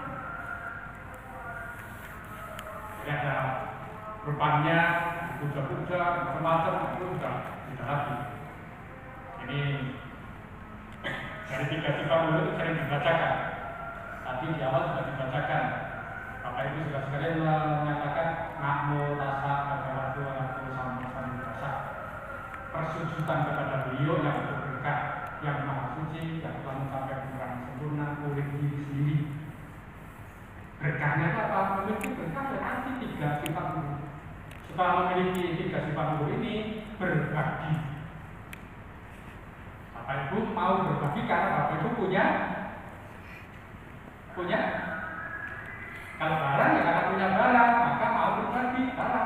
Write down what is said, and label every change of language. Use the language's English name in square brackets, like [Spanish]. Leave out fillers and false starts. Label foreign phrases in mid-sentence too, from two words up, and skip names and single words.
[Indonesian] Ya ada rupanya, puja-puja, macam-macam itu sudah tidak lagi. Ini dari 3 sifat mulut itu sering dibacakan. Tadi di awal sudah dibacakan. Bapak Ibu sudah sekalian menyatakan [Pali] namo tassa bhagavato arahato sama sambuddhassa. [Indonesian] Persujudan kepada beliau yang berberkah, yang maha suci, yang telah mencapai penerangan sempurna oleh diri sendiri. Berkahnya apa? Memiliki berkah dan arti 3 sifat mulut. Setelah memiliki 3 sifat mulut ini, berbagi. Bapak Ibu mau berbagi karena Bapak Ibu punya kalau barang ya karena punya barang, maka mau berbagi barang.